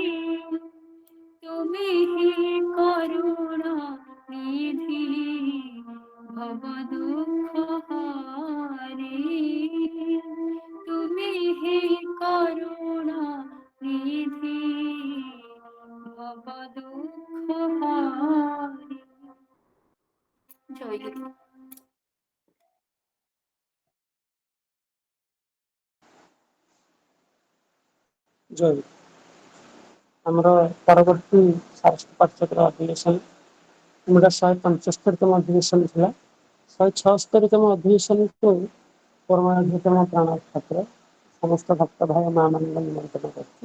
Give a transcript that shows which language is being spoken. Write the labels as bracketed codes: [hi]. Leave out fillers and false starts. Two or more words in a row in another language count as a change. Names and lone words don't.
[bn] তুমি হি করুণা নিধি, ভব দুঃখ হারি। তুমি হি করুণা নিধি, ভব দুঃখ হারি। জয় গুরু। [or] ଜୟ ଗୁରୁ। ଆମର ପରବର୍ତ୍ତୀ ଷଷ୍ଠ ପାଠ୍ୟକ୍ରମ ଅଧିବେଶନ ଆମର 175ତମ ଅଧିବେଶନ ଥିଲା। 176ତମ ଅଧିବେଶନକୁ ପରମାଧିକମ ପ୍ରାଣ ଠାକୁର ସମସ୍ତ ଭକ୍ତ ଭାଇ ମା ମାନଙ୍କୁ ନିମନ୍ତ୍ରଣ କରୁଛୁ।